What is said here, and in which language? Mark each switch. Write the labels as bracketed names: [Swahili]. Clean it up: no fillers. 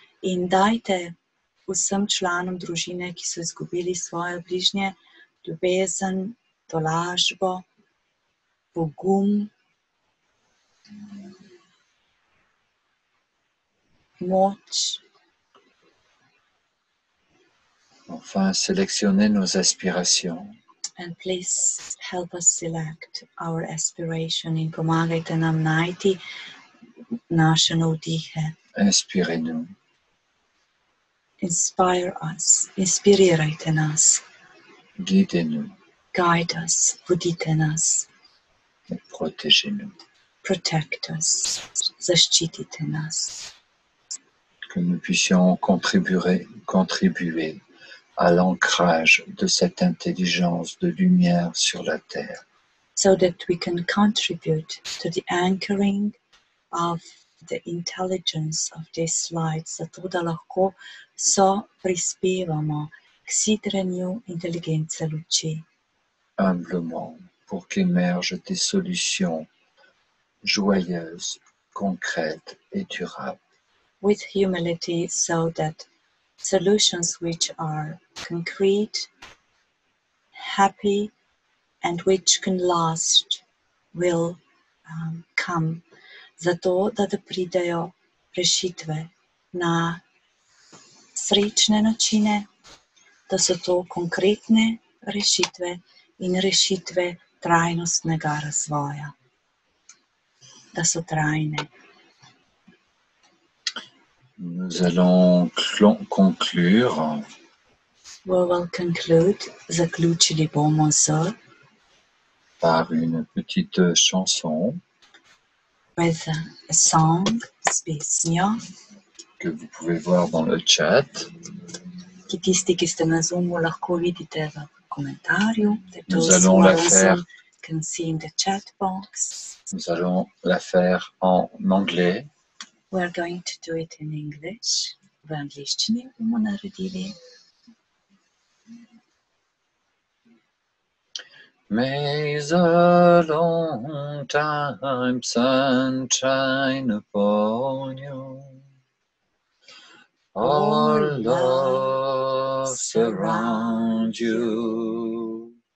[Slovenian] In dajte vsem članom družine, ki so izgubili svoje bližnje, ljubezen, tolažbo, pogum, moč. [French] Enfin, sélectionnez nos aspirations. [English] And please help us select our aspiration [Slovenian] in pomagajte nam najti naše navdihe. [French] Inspirez-nous. [English] Inspire us, [Slovenian] inspirirajte nas, [French] Guidez-nous [English] guide us, [Slovenian] vodite nas, [French] et protégez-nous. [English] protect us, [Slovenian] zaščitite nas. [French] Que nous puissions contribuer à l'ancrage de cette intelligence de lumière sur la terre. [English] So that we can contribute to the anchoring of the intelligence of this light, [Slovenian] zato da lahko so prispevamo k sidranju inteligence luči. [French] Humblement, pour qu'émergent des solutions joyeuses, concrètes et durables. [English] With humility, so that solutions which are concrete, happy, and which can last will come. [Slovenian] Zato, da pridejo rešitve na srečne načine, da so to konkretne rešitve in rešitve trajnostnega razvoja, da so trajne. [French] Nous allons conclure [English] We will conclude, [Slovenian] zaključili bomo z [French] par une petite chanson [English] with a song, [Slovenian] s pesmijo, [French] que vous pouvez voir dans le chat. [Slovenian] ki tisti, ki ste na Zoomu, lahko vidite v komentarju. [French] Nous allons la faire. [English] Can see in the chat box. [French] Nous allons la faire en anglais. [English] We are going to do it in English. [Slovenian] V angliščini bomo naredili. [English] May the long time sun shine upon you. All love surround you.